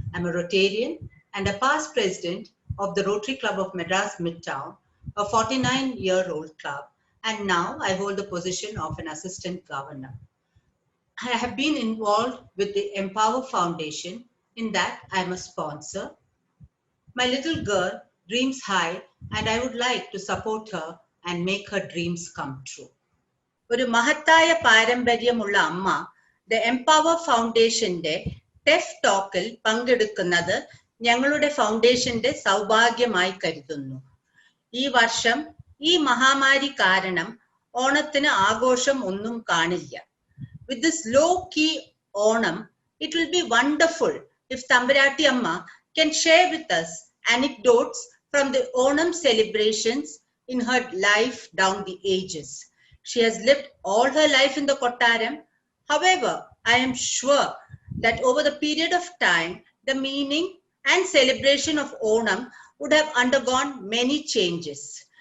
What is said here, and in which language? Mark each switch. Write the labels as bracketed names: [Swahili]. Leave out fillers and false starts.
[English] I'm a Rotarian and a past president of the Rotary Club of Madras Midtown, a 49-year-old club, and now I hold the position of an assistant governor. I have been involved with the Empower Foundation in that I'm a sponsor. My little girl dreams high and I would like to support her and make her dreams come true. [Malayalam] ഒരു മഹത്തായ പാരമ്പര്യമുള്ള അമ്മ the empower ഫൗണ്ടേഷന്റെ ടെഫ് ടോക്കിൽ പങ്കെടുക്കുന്നത് ഞങ്ങളുടെ ഫൗണ്ടേഷന്റെ സൗഭാഗ്യമായി കരുതുന്നു. ഈ വർഷം ഈ മഹാമാരി കാരണം ഓണത്തിന് ആഘോഷം ഒന്നും കാണില്ല. [English] With this low-key Onam, it will be wonderful if Thambiratti Amma can share with us anecdotes from the Onam celebrations in her life down the ages. She has lived all her life in the Kottaram. However, I am sure that over the period of time, the meaning and celebration of Onam would have undergone many changes.